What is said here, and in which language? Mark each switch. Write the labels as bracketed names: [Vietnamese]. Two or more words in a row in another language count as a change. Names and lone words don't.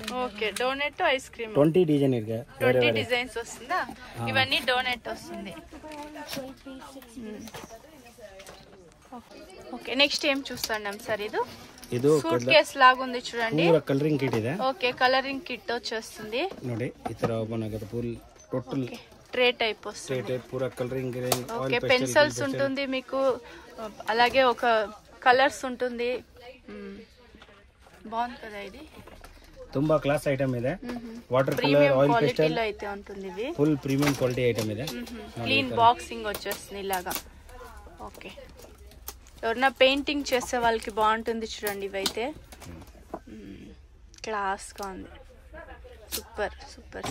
[English] okay, donut ice cream. [Kannada] 20 డిజైన్ ಇದೆ. [Telugu] 20 డిజైన్స్ వస్తుందా? ఇవన్నీ డోనట్ వస్తుంది. [English] okay, next [Telugu] ఏం చూస్తున్నాం సార్? ఇది సూట్ కేస్ లాగా ఉంది చూడండి. [English] coloring kit [Kannada] ಇದೆ. [English] okay, coloring kit [Telugu] వచ్చేస్తుంది. [Kannada] ನೋಡಿ ಈ ತರ ಓಪನ್ ಆಗುತ್ತೆ. [English] full total tray type [Telugu] వస్తుంది. ట్రే పూరా కలరింగ్. ఓకే, పెన్సిల్స్ ఉంటుంది మీకు. అలాగే ఒక కలర్స్ ఉంటుంది. బాగుంది కదా. ఇది [Kannada] ತುಂಬಾ [English] class item [Kannada] ಇದೆ. [English] water color oil [Telugu] క్వాలిటీలో అయితే ఉంటుంది. ఇది [English] full premium quality item ಇದೆ. clean boxing [Telugu] వచ్చేస్తుంది ఇలాగా. ఓకే, ఎవరన్నా పెయింటింగ్ చేసే వాళ్ళకి బాగుంటుంది చూడండి. ఇవైతే క్లాస్ గా ఉంది. [English] super super.